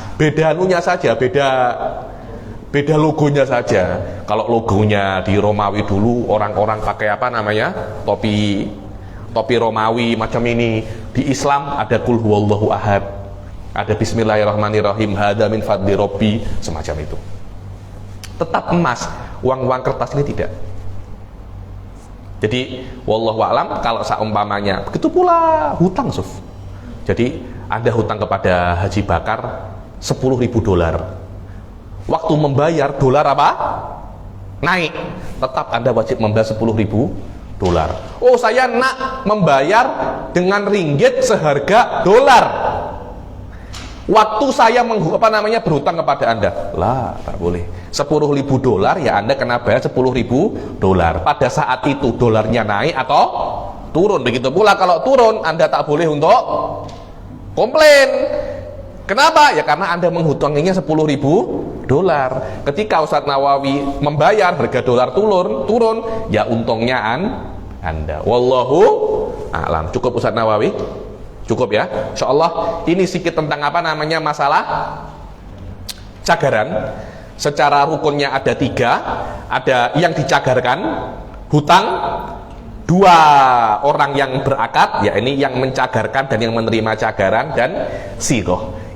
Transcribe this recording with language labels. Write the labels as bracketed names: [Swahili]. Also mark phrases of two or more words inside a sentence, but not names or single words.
[Indonesian] Beda anunya saja, beda logonya saja. Kalau logonya di Romawi dulu orang-orang pakai apa namanya? Topi Romawi macam ini. Di Islam ada [Arabic] قل هو الله أحد, [Indonesian] ada Bismillahirrahmanirrahim, [Arabic] هذا من فضل ربي, [Indonesian] semacam itu. Tetap emas, uang kertas ini tidak. Jadi [Arabic] والله أعلم, [Indonesian] kalau seumpamanya begitu pula hutang, Suf. Jadi Anda hutang kepada Haji Bakar $10.000. Waktu membayar dolar apa? Naik. Tetap Anda wajib membayar $10.000. Oh, saya nak membayar dengan ringgit seharga dolar. Waktu saya berhutang kepada Anda, lah tak boleh. $10.000 ya Anda kena bayar $10.000. Pada saat itu dolarnya naik atau turun. Begitu pula kalau turun, Anda tak boleh untuk komplain. Kenapa? Ya karena Anda menghutanginya $10.000. Ketika Ustadz Nawawi membayar harga dolar turun, ya untungnya Anda. [Arabic] والله أعلم. [Indonesian] Cukup Ustadz Nawawi? Cukup ya? Insyaallah ini sedikit tentang apa namanya masalah cagaran. Secara rukunnya ada 3. Ada yang dicagarkan, hutang, 2 orang yang berakad, ya ini yang mencagarkan dan yang menerima cagaran, dan siroh.